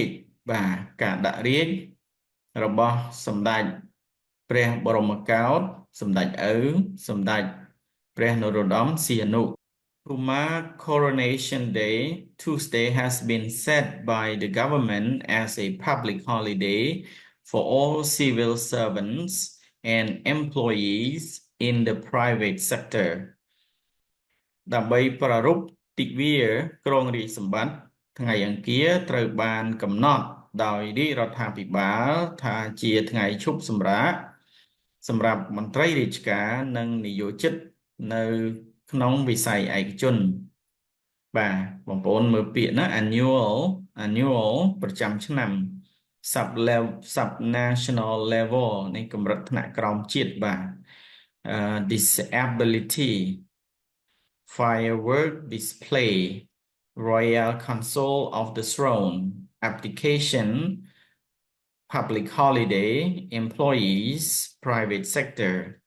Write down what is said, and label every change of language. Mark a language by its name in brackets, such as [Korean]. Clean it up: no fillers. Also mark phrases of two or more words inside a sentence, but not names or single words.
[Khmer] ជ្យបាទការដាក់រាជ្យរបស់សម្ដេចព្រះបរមកោដ្ឋសម្ដេចឪសម្ដេចព្រះនរោត្តមសីហនុ [English] To mark Coronation Day, Tuesday has been set by the government as a public holiday for all civil servants and employees in the private sector. [Khmer] ដើម្បីប្រារព្ធទិវាគ្រងរាជ្យសម្បត្តិថ្ងៃអង្គារត្រូវបានកំណត់ដោយរាជ រដ្ឋាភិបាលថាជាថ្ងៃឈប់សម្រាកសម្រាប់មន្ត្រីរាជ ការនិងនិយោជិតនៅក្នុងវិស័យឯក ជនបាទបងប្អូនមើលពាក្យណា [English] annual [Khmer] ប្រចាំឆ្នាំ [English] sub national level [Khmer] នៃកម្រិតថ្នាក់ក្រោមជាតិបាទ [English] disability firework display Royal Council of the Throne application public holiday employees private sector